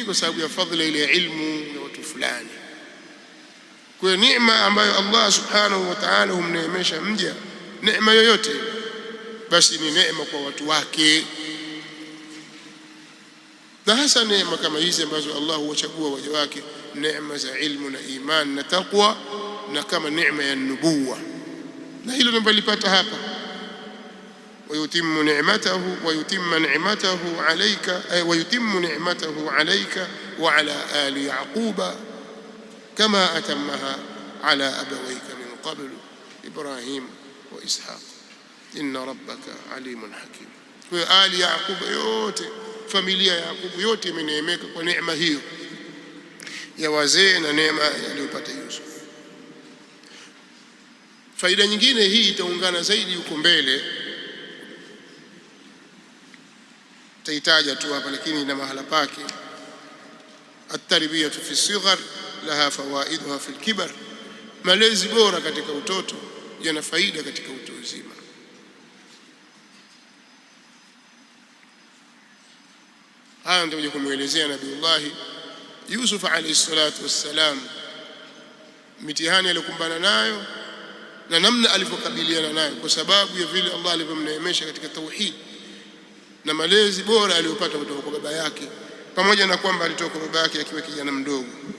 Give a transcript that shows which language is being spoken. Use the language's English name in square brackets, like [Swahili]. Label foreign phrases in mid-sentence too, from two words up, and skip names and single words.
[Swahili] Kwa sababu ya fadhila ile ya ilmu na watu fulani. Kwa neema ambayo Allah [Arabic] سبحانه وتعالى [Swahili] humneemesha mja, neema yoyote, basi ni neema kwa watu wake, na hasa neema kama hizi ambazo Allah huwachagua waja wake, neema za ilmu na iman na taqwa, na kama neema ya nubuwa, na hilo ndio lipata hapa. [Arabic] ويتم نعمته عليك وعلى آل يعقوب كما أتمها على أبويك من قبل إبراهيم وإسحاق إن ربك عليم حكيم. وآل يعقوب [Swahili] yote, familia ya Yakubu yote imeneemeka kwa neema hiyo ya wazee na neema aliyopata Yusuf. Faida nyingine hii itaungana zaidi huko mbele, taitaja tu hapa lakini ina mahala pake. [Arabic] التربية في الصغر لها فوائدها في الكبر, [Swahili] malezi bora katika utoto yana faida katika utu uzima. Haya ndio kumuelezea Nabiullah Yusuf [Arabic] عليه الصلاة والسلام, [Swahili] mitihani aliyokumbana nayo na namna alivyokabiliana nayo, kwa sababu ya vile Allah alivyomneemesha katika tauhid na malezi bora aliyopata kutoka kwa baba yake, pamoja na kwamba alitoka kwa baba yake akiwa kijana mdogo.